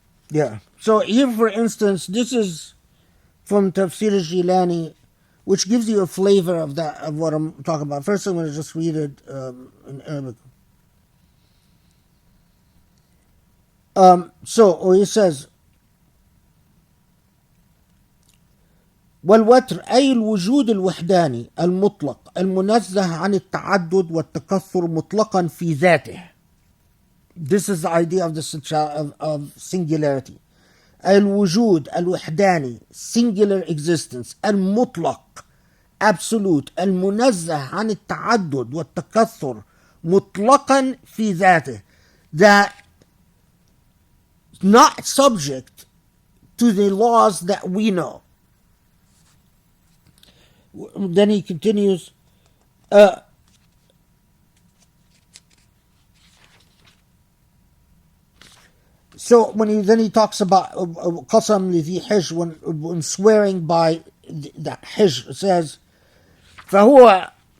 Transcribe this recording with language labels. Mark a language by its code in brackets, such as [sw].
[en] Yeah. So here, for instance, this is from Tafsir al-Jilani, which gives you a flavor of that, of what I'm talking about. First, I'm going to just read it in Arabic. So he says, [ar] والوتر أي الوجود الوحداني المطلق المنزه عن التعدد والتكثر مطلقا في ذاته. [en] This is the idea of of singularity. [ar] الوجود الوحداني, [en] singular existence, المطلق, absolute, [ar] المنزه عن التعدد والتكثر مطلقا في ذاته, [en] that not subject to the laws that we know. Then he continues, so then he talks about qasam lidhi hijr, when swearing by the hijr, says فهو